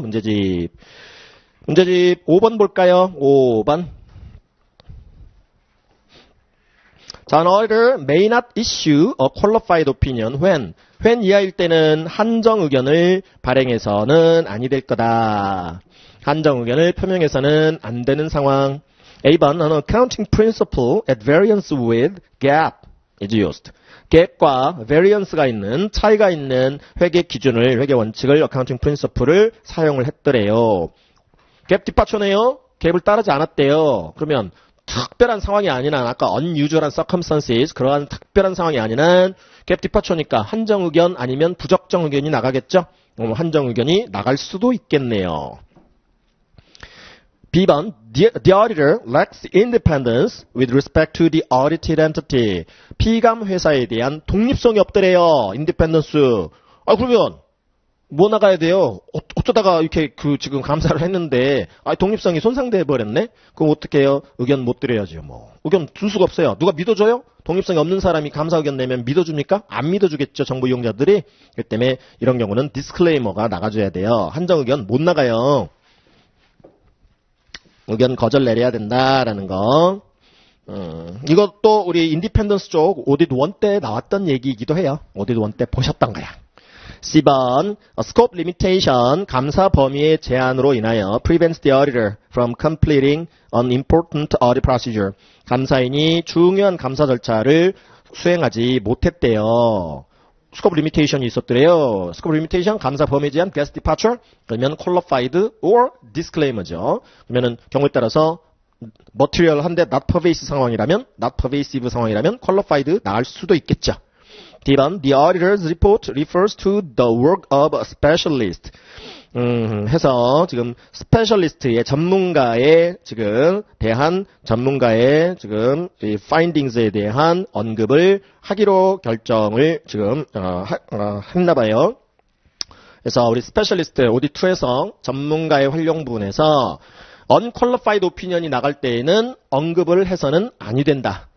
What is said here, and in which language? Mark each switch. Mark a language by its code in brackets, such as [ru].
[ko] 문제집 5번 볼까요? 5번. [en] 자, an auditor may not issue a qualified opinion when [ko] 이하일 때는 한정 의견을 발행해서는 아니 될 거다. 한정 의견을 표명해서는 안 되는 상황. [en] A번 an accounting principle at variance with GAAP is used. [ko] 갭과 variance가 있는 차이가 있는 회계 기준을 회계 원칙을 accounting principle을 사용을 했더래요. 갭 뒷받쳐네요. 갭을 따르지 않았대요. 그러면 특별한 상황이 아닌 한 아까 unusual circumstances 그러한 특별한 상황이 아닌 한 갭 뒷받쳐니까 한정 의견 아니면 부적정 의견이 나가겠죠. 한정 의견이 나갈 수도 있겠네요. [en] B번 the auditor lacks independence with respect to the audited entity. [ko] 피감 회사에 대한 독립성이 없더래요. independence. 그러면 뭐 나가야 돼요? 어쩌다가 이렇게 지금 감사를 했는데 독립성이 손상돼 버렸네? 그럼 어떻게 해요? 의견 못 드려야죠. 의견 줄 수가 없어요. 누가 믿어줘요? 독립성이 없는 사람이 감사 의견 내면 믿어줍니까? 안 믿어주겠죠. 정보 이용자들이. 그렇기 때문에 이런 경우는 디스클레이머가 나가줘야 돼요. 한정 의견 못 나가요. 의견 거절 내려야 된다라는 거. 이것도 우리 인디펜던스 쪽 오디트 1 때 나왔던 얘기이기도 해요. 오디트 1 때 보셨던 거야. [en] C번, scope limitation, [ko] 감사 범위의 제한으로 인하여 [en] prevents the auditor from completing an important audit procedure. [ko] 감사인이 중요한 감사 절차를 수행하지 못했대요. scope limitation이 있었더래요. scope limitation, 감사 범위에 제한, guest departure, 그러면 qualified or disclaimer죠. 그러면은 경우에 따라서 material 한데 not pervasive 상황이라면, not pervasive 상황이라면 qualified 나갈 수도 있겠죠. [en] D번, the auditor's report refers to the work of a specialist. [ko] 해서 지금 스페셜리스트의 전문가의 지금 대한 전문가의 지금 이 findings에 대한 언급을 하기로 결정을 지금 했나 봐요. 그래서 우리 스페셜리스트 오디트 2에서 전문가의 활용 부분에서 unqualified opinion이 나갈 때에는 언급을 해서는 아니 된다.